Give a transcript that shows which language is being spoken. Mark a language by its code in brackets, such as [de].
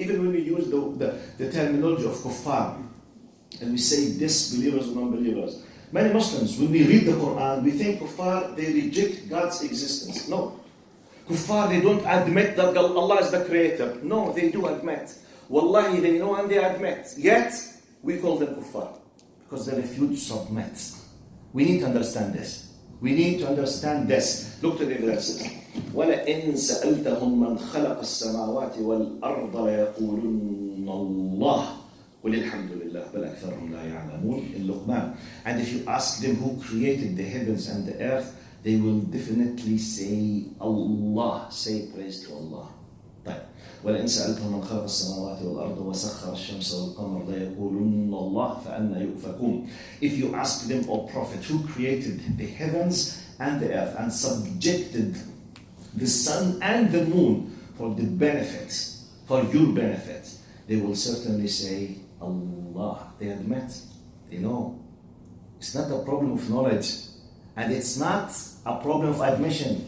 [en] Even when we use the terminology of kuffar, and we say disbelievers or non-believers, many Muslims, when we read the Quran, we think kuffar, they reject God's existence. No. Kuffar, they don't admit that Allah is the creator. No, they do admit. Wallahi, they know and they admit. Yet, we call them kuffar because they refuse to submit. We need to understand this. We need to understand this. Look to the verses. [ar] وَلَئِن سَأَلْتَهُمْ مَنْ خَلَقَ السَّمَاوَاتِ وَالْأَرْضَ لَيَقُولُنَّ اللَّهُ قُلِ الْحَمْدُ لِلَّهِ بَلْ أَكْثَرُهُمْ لَا يَعْلَمُونَ [en] in Luqman. And if you ask them who created the heavens and the earth, they will definitely say Allah. Say praise to Allah. طيب. [ar] ولئن سألتهم من خلق السماوات والأرض وسخر الشمس والقمر ليقولن الله فأنى يؤفكون. [en] If you ask them, O Prophet, who created the heavens and the earth and subjected the sun and the moon for the benefit, for your benefit, they will certainly say Allah. They admit, they know. It's not a problem of knowledge, and it's not a problem of admission.